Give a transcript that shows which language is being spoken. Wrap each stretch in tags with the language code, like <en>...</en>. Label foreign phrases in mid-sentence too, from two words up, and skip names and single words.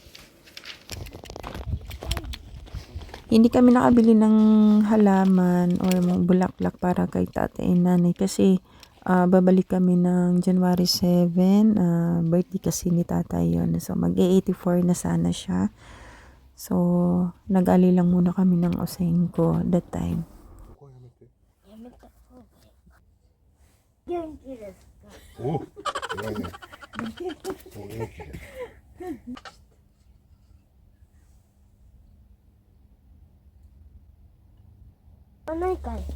<tl>Hindi kami nakabili ng halaman or mga bulaklak para kay tatay and nanay kasi babalik kami ng January 7. Birthday kasi ni tatay yun. So, mag-84 na sana siya. So, nag-ali lang muna kami ng osengko that time.</tl> <ja>元気ですか。おお、偉いね。お元気で。ないかい。</ja>